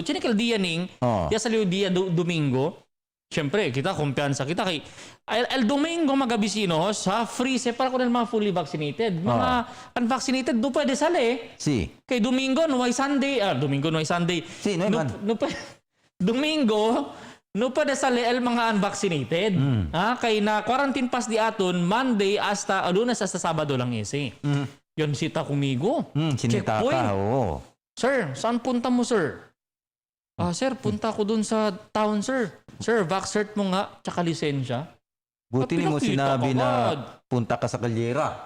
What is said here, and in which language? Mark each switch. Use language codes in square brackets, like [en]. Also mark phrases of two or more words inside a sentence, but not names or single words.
[cbk] Tiene kel dia ning, ya sali dia Domingo. Siyempre, kita kumpiyansa kita kay el Domingo mga bisinos, free se para con el mga [en] fully vaccinated. [cbk] Mga unvaccinated do pwede sali. Si. Kay Domingo no ay Sunday, Domingo no ay Sunday. Si, no man. Domingo no pwede sali el mga unvaccinated. Kay na quarantine pass di aton Monday hasta Lunes hasta Sabado lang isi. Yon sita kumigo. [tl] Sinita ka, oo. Sir, saan punta mo, sir? Sir, punta ko dun sa town, sir. Sir, vax-cert mo nga, tsaka lisensya. Buti ni mo sinabi na punta ka sa Galyera.